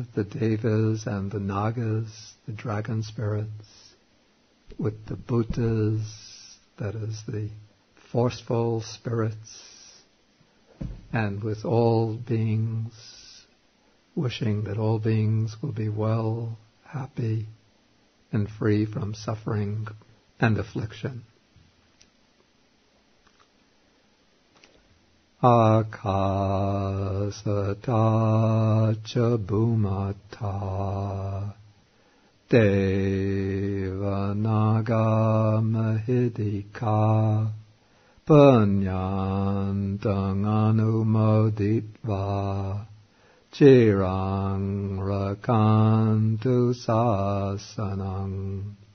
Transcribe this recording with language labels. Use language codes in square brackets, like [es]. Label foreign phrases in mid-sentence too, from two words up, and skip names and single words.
[en] the Devas and the Nagas, the dragon spirits, with the Bhutas, that is the forceful spirits, and with all beings, wishing that all beings will be well, happy, and free from suffering and affliction. [pi] Akasata cha bhumata devanaga mahidika punyantang anumoditva chirang rakantu sasanang